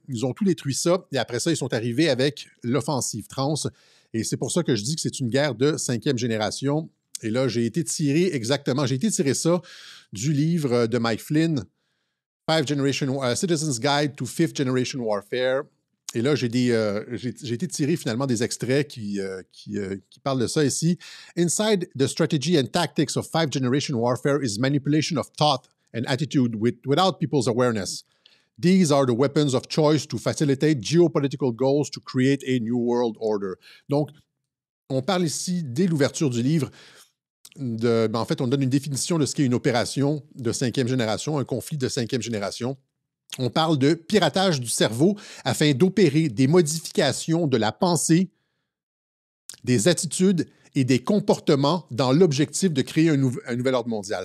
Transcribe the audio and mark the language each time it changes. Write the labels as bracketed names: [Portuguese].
[French] Ils ont tout détruit ça, et après ça, ils sont arrivés avec l'offensive trans. Et c'est pour ça que je dis que c'est une guerre de 5e génération. Et là, j'ai été tiré ça du livre de Mike Flynn, Citizen's Guide to Fifth Generation Warfare. Et là, j'ai été tiré finalement des extraits qui parlent de ça ici. [English] Inside the strategy and tactics of Fifth Generation Warfare is manipulation of thought and attitude without people's awareness. These are the weapons of choice to facilitate geopolitical goals to create a new world order. [French] Donc, on parle ici, dès l'ouverture du livre, en fait, on donne une définition de ce qu'est une opération de cinquième génération, un conflit de cinquième génération. On parle de piratage du cerveau afin d'opérer des modifications de la pensée, des attitudes et des comportements dans l'objectif de créer un nouvel ordre mondial.